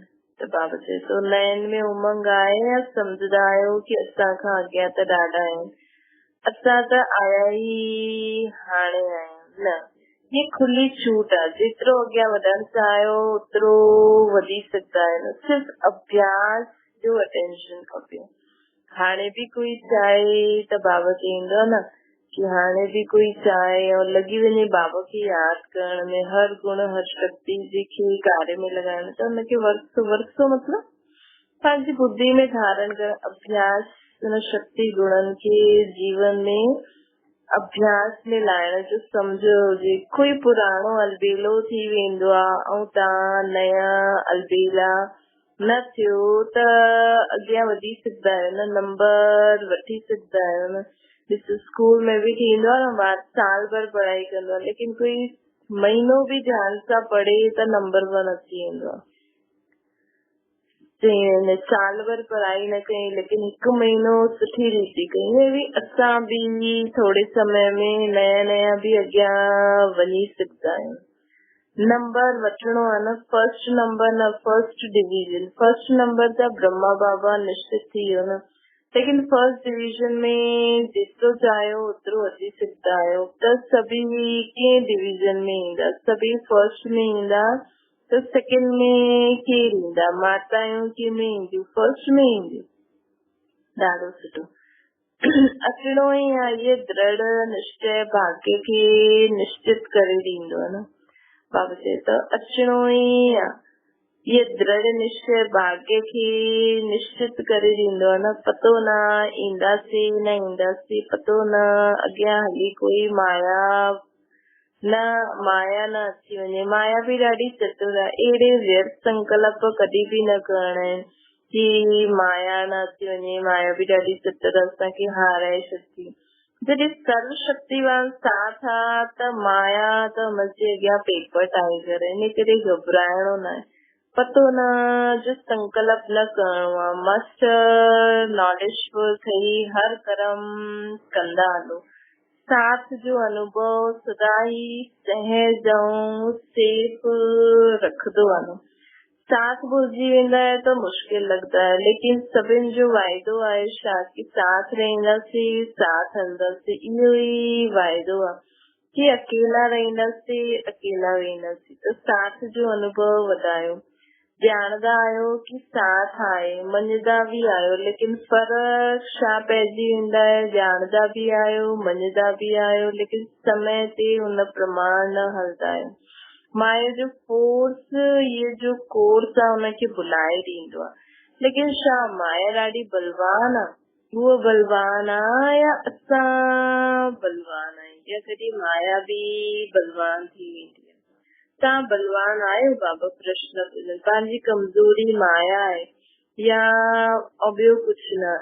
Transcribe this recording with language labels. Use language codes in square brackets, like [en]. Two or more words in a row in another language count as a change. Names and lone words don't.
[sd] त बाबा चए थो नयन में उमंग आहे, या सम्झंदा आहियो कि असांखां अॻियां त ॾाढा आहिनि, असां त आया ई हाणे आहियूं न। ये खुली छूट आहे, जेतिरो अॻियां वधण चाहियो ओतिरो वधी सघंदा आहिनि, सिर्फ़ु अभ्यास जो अटेंशन खपे। हाणे बि कोई चाहे त बाबा चईंदो न कि हाणे बि कोई चाहे और लॻी वञे बाबा खे यादि करण में, हर गुण हर शक्ति जेके कार्य में लॻाइण, त हुनखे वर्षो मतलब पंहिंजी बुद्धि में धारण कर, अभ्यास हुन शक्ति गुणनि खे जीवन में अभ्यास में लाइण जो सम्झो हुजे। कोई पुराणो अलबेलो थी वेंदो आहे ऐं तव्हां नया अलबेला न थियो त अॻियां वधी सघंदा आहियो न, नंबर वठी सघंदा आहियो न। ॾिसो स्कूल में बि थींदो आहे न, ॿार साल भर पढ़ाई कंदो आहे, लेकिन कोई महीनो बि ध्यान सां पढ़े त नंबर 1 अची वेंदो आहे। साल भर पढ़ाई न कई, लेकिन 1 महीनो सुठी रीति कई, भी असां भी थोड़े समय में नया नया भी अॻियां वञी सघंदा आहियूं। नंबर वठणो आहे न, [en] first number न, first division. first number [sd] त ब्रह्मा बाबा निश्चित थी वियो न, लेकिन [en] first division [sd] में जेतिरो चाहियो ओतिरो अची सघंदा आहियो। त सभी कंहिं डिवीजन में ईंदा, सभी फर्स्ट में ईंदा त सेकंड में केर ईंदा, माताऊं कंहिं में ईंदियूं, फर्स्ट में ईंदियूं। ॾाढो सुठो अचणो ई आहे, इहे दृढ़ निश्चय भाग्य खे निश्चित करे ॾींदो आहे न। बाबा चए थो अचणो ई आहे, ये दृढ़ निश्चय भाग्य खे निश्चित करे ॾींदो आहे न। पतो न ईंदासीं न ईंदासीं, पतो न अॻियां हली कोई माया न अची वञे। माया बि ॾाढी चतुर आहे। अहिड़े व्यर्थ संकल्प कॾहिं बि न करणा आहिनि कि माया न अची वञे। माया बि ॾाढी चतुर असांखे हाराए छॾंदी। जॾहिं सर्व शक्तिवान साथ आहे त माया त हुनजे अॻियां पेपर ठाहे करे, इन करे घबराइणो न आहे। पतो न जो संकल्प न करणो आहे। मस्त नॉलेजफुल ठही हर कर्म कंदा हलो। साथ जो अनुभव सदा ही सहज ऐं सेफ रखंदो वञो। साथ भुलिजी वेंदा है [hi] तो मुश्किल लगता है, [sd] लेकिन सभिनि जो वाइदो आहे छा कि साथ रहंदासीं, साथ हलंदासीं। इहो ई वाइदो आहे कि अकेला रहंदासीं, अकेला वेंदासीं। त साथ जो अनुभव वधायो। ॼाणंदा आहियो कि साथ आहे, मञदा बि आहियो, लेकिन फर्क छा पइजी वेंदा है। ॼाणंदा बि आहियो, मञदा बि आहियो, लेकिन समय ते हुन प्रमाण न हलंदा आहियो। माया जो फोर्स, ये जो कोर्स आहे हुनखे भुलाए ॾींदो आहे। लेकिन छा माया ॾाढी बलवान आहे? उहो बलवान आहे या असां बलवान आहियूं? या कॾहिं माया बि बलवान थी वेंदी आहे? तव्हां बलवान आहियो? बाबा प्रश्न पुछनि। तव्हांजी कमज़ोरी माया आहे या ॿियो कुझु न?